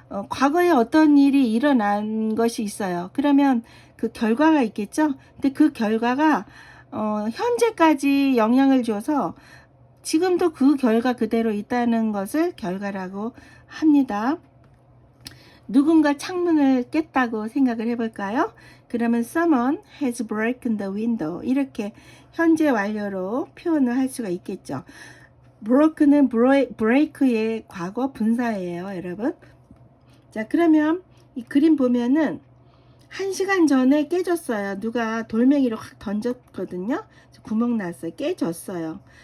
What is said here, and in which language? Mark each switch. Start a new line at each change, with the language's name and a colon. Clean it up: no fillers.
Korean: 과거에 어떤 일이 일어난 것이 있어요. 그러면 그 결과가 있겠죠? 근데 그 결과가, 현재까지 영향을 줘서 지금도 그 결과 그대로 있다는 것을 결과라고 합니다. 누군가 창문을 깼다고 생각을 해볼까요? 그러면
English: someone has broken the window.
Korean: 이렇게 현재 완료로 표현을 할 수가 있겠죠. broken은 break의 과거 분사예요, 여러분. 자, 그러면 이 그림 보면은 1시간 전에 깨졌어요. 누가 돌멩이로 확 던졌거든요. 구멍 났어요. 깨졌어요.